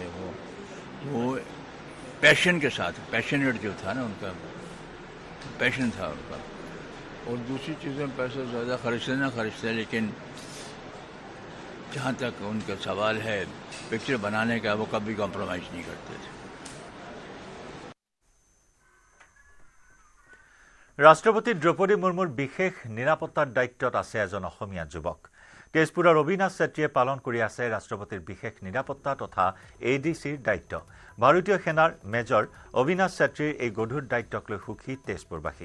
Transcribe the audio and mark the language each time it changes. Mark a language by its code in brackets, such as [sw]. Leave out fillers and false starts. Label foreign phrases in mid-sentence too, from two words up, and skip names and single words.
[hi] वो पैशन के साथ, पैशनेट जो था ना उनका, पैशन था उनका। और दूसरी चीज़ों में पैसा ज़्यादा खर्चते, लेकिन जहाँ तक उनका सवाल है पिक्चर बनाने का, वो कभी कॉम्प्रोमाइज़ नहीं करते थे। [as] ৰাষ্ট্ৰপতি দ্ৰৌপদী মুৰ্মুৰ বিশেষ নিৰাপত্তাৰ দায়িত্বত আছে এজন অসমীয়া যুৱক। তেজপুৰৰ অবিনাশ ছেত্ৰীয়ে পালন কৰি আছে ৰাষ্ট্ৰপতিৰ বিশেষ নিৰাপত্তা তথা ADCৰ দায়িত্ব। ভাৰতীয় সেনাৰ মেজৰ অবিনাশ ছেত্ৰীৰ এই গধুৰ দায়িত্বক লৈ সুখী তেজপুৰবাসী।